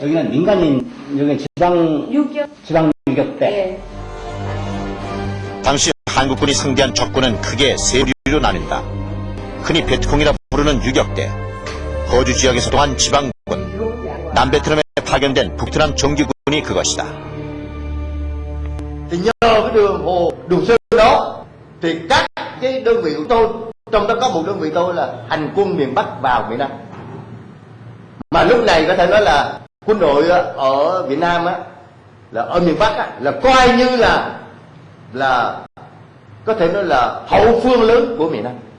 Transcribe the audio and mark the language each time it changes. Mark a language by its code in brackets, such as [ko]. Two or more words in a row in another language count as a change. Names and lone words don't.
[ko] 여기는 민간인, 여기는 지방 유격대. 네. 당시 한국군이 상대한 적군은 크게 세 부류로 나뉜다. 흔히 베트콩이라 부르는 유격대, 호주 지역에서 동한 지방군, 남베트남에 파견된 북트남 정규군이 그것이다. [vi] Thì nhờ cái đường sơn đó thì các cái đơn vị của tôi, trong đó có một đơn vị tôi là hành quân miền Bắc vào miền Nam. Mà lúc này có thể nói là quân đội ở Việt Nam á, là ở miền Bắc á, là coi như là có thể nói là hậu phương lớn của miền Nam.